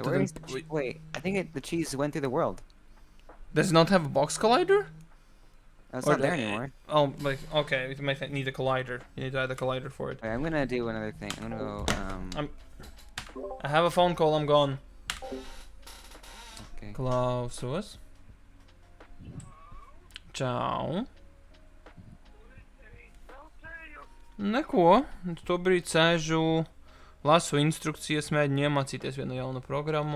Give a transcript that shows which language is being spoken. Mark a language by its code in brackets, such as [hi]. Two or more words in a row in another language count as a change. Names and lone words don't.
[en] to. where is wait, I think the cheese went through the world. Does it not have a box collider? Oh, it's Or not there the- anymore. Oh, like okay, you might need a collider. You need to add a collider for it. Wait, I'm gonna do another thing. I'm gonna go, I have a phone call. I'm gone. okay. [lv] Klausos. Čau. Neko. Tobrīd sēžu, lasu instrukcijas, mēģinu iemācīties vienu jaunu programmu.